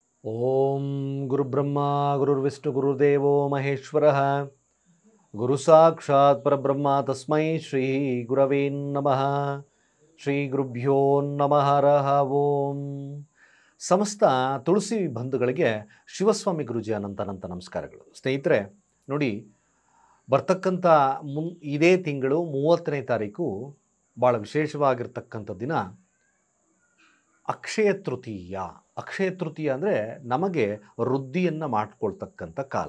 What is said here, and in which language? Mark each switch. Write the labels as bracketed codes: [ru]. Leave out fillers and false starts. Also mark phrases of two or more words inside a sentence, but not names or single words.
[sa] ಓಂ ಗುರುಬ್ರಹ್ಮ ಗುರುರ್ವಿಷ್ಣು ಗುರುದೇವೋ ಮಹೇಶ್ವರಃ ಗುರು ಸಾಕ್ಷಾತ್ ಪರಬ್ರಹ್ಮ ತಸ್ಮೈ ಶ್ರೀ ಗುರವೇ ನಮಃ. ಶ್ರೀ ಗುರುಭ್ಯೋ ನಮಃ. ಹರಃ ಓಂ. [kn] ಸಮಸ್ತ ತುಳಸಿ ಬಂಧುಗಳಿಗೆ ಶಿವಸ್ವಾಮಿ ಗುರುಜಿ ಅನಂತ ನಮಸ್ಕಾರಗಳು. ಸ್ನೇಹಿತರೆ ನೋಡಿ, ಬರ್ತಕ್ಕಂಥ ಇದೇ ತಿಂಗಳು 30ನೇ ತಾರೀಕು ಭಾಳ ವಿಶೇಷವಾಗಿರ್ತಕ್ಕಂಥ ದಿನ ಅಕ್ಷಯ ತೃತೀಯ. ಅಕ್ಷಯ ತೃತೀಯ ಅಂದರೆ ನಮಗೆ ವೃದ್ಧಿಯನ್ನು ಮಾಡಿಕೊಳ್ತಕ್ಕಂಥ ಕಾಲ.